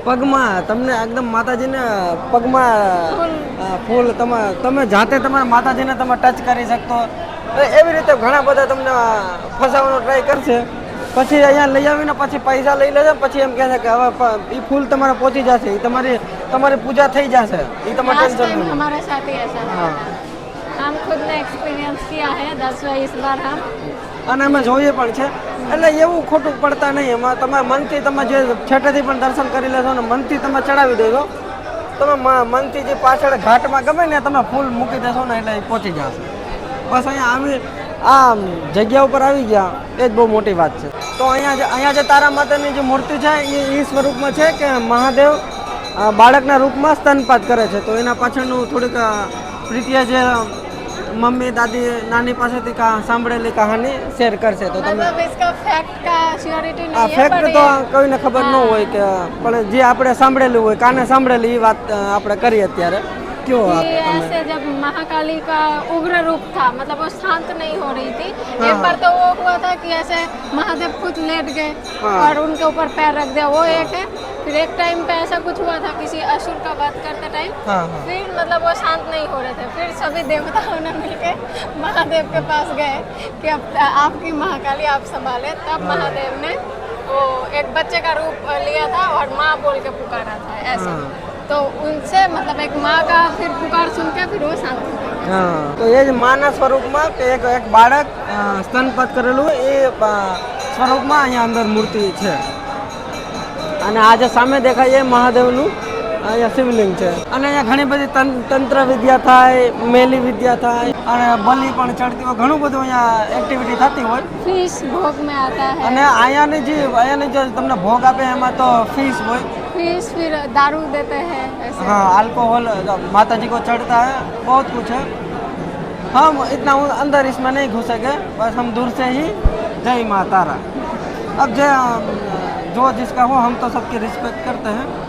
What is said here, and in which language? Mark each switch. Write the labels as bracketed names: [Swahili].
[Gujarati] પગમાં તમને એકદમ માતાજીને પગમાં ફૂલ તમે જાતે તમારા માતાજીને તમે ટચ કરી શકતો. એવી રીતે ઘણા બધા તમને ફસાવવાનો ટ્રાય કરશે. પછી અહીંયા લઈ આવીને પછી પૈસા લઈ લેશે. પછી એમ કહે છે કે હવે એ ફૂલ તમારે પહોંચી જશે, એ તમારી પૂજા થઈ જશે. એ તમારે [English] last tension time [Gujarati] નહીં. [Hindi] हमारे साथ ही ऐसा हुआ था. हम खुद ने एक्सपीरियंस किया है 10 इस बार हम. [Gujarati] અને અમે જોઈએ પણ છે. એટલે એવું ખોટું પડતા નહીં. એમાં તમે મનથી તમે જે છેટેથી પણ દર્શન કરી લેશો ને મનથી તમે ચડાવી દેશો, તમે મનથી જે પાછળ ઘાટમાં ગમે ને તમે ફૂલ મૂકી દેશો ને એટલે એ પહોંચી જશે. બસ અહીંયા આવી આ જગ્યા ઉપર આવી ગયા એ જ બહુ મોટી વાત છે. તો અહીંયા જે તારા માતાની જે મૂર્તિ છે એ સ્વરૂપમાં છે કે મહાદેવ બાળકના રૂપમાં સ્તનપાત કરે છે. તો એના પાછળનું થોડીક પ્રીતિએ જે મમ્મી દાદી નાની પાસેથી સાંભળેલી કહાની શેર કરશે. તો તમે [Hindi] मतलब इसका फैक्ट का श्योरिटी [Gujarati] આ [Hindi] नहीं है, [Gujarati] ફેક્ટ તો કોઈને ખબર ન હોય કે, પણ જે આપણે સાંભળેલું હોય કાને સાંભળેલી એ વાત આપણે કરીએ અત્યારે. [Hindi] क्यों आप कि ऐसे जब महाकाली का उग्र रूप था, मतलब वो शांत नहीं हो रही थी. एक बार तो वो हुआ था कि ऐसे महादेव खुद लेट गए और उनके ऊपर पैर रख दिया, वो एक है. फिर एक टाइम पे ऐसा कुछ हुआ था किसी असुर का वध करते टाइम. फिर मतलब वो शांत नहीं हो रहे थे. फिर सभी देवताओं ने मिलके महादेव के पास गए कि अब आपकी महाकाली आप संभाले. तब महादेव ने वो एक बच्चे का रूप लिया था और माँ बोल के पुकारा था ऐसे. तो उनसे मतलब एक माँ का फिर पुकार सुन के फिर वो शांत हो गए। [Gujarati] હા તો એ જ માના સ્વરૂપમાં કે એક બાળક સ્તનપાત કરેલું એ સ્વરૂપમાં અહીંયા અંદર મૂર્તિ છે અને આ જે સામે દેખાય એ મહાદેવનું અહીંયા શિવલિંગ છે અને અહીંયા ઘણી બધી તંત્ર વિદ્યા થાય, મેલી વિદ્યા થાય અને બલિ પણ ચડતી હોય, ઘણું બધું અહીંયા એક્ટિવિટી થતી હોય [Hindi] फीस भोग में आता है, [Gujarati] અને અહીંયાની જે તમને ભોગ આપે એમાં તો ફીસ હોય, [Hindi] फीस फिर दारू देते हैं ऐसे। हाँ अल्कोहल माता जी को चढ़ता है, बहुत कुछ है। हम इतना अंदर इसमें नहीं घुसेंगे, बस हम दूर से ही जय माँ तारा। अब जो जिसका हो, हम तो सबकी रिस्पेक्ट करते हैं।